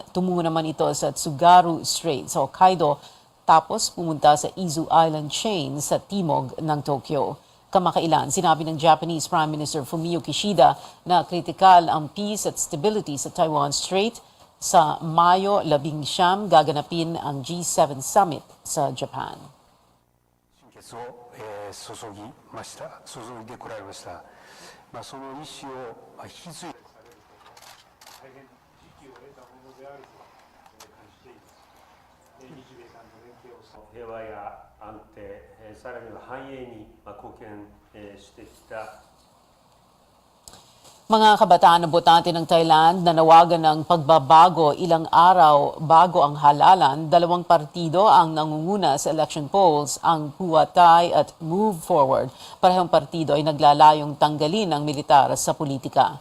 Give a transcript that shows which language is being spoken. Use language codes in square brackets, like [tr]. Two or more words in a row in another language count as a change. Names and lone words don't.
[tl] Tumungo naman ito sa Tsugaru Strait sa Hokkaido tapos pumunta sa Izu Island chain sa timog ng Tokyo. Kamakailan, sinabi ng [en] Japanese Prime Minister [tl] Fumio Kishida na kritikal ang peace at stability sa Taiwan Strait. Sa Mayo 19, gaganapin ang G7 Summit sa Japan. [ja] 決を、注ぎました、注いでこられました。その意思を、引き継いで大変時機を得たものであると感じています。日米韓の連携を平和や安定、さらには繁栄に貢献してきた。 [tl] Mga kabataan na botante ng Thailand nanawagan ng pagbabago ilang araw bago ang halalan. Dalawang partido ang nangunguna sa [en] election polls, [tl] ang Phua Thai at Move Forward. Parehong partido ay naglalayong tanggalin ang militar sa politika.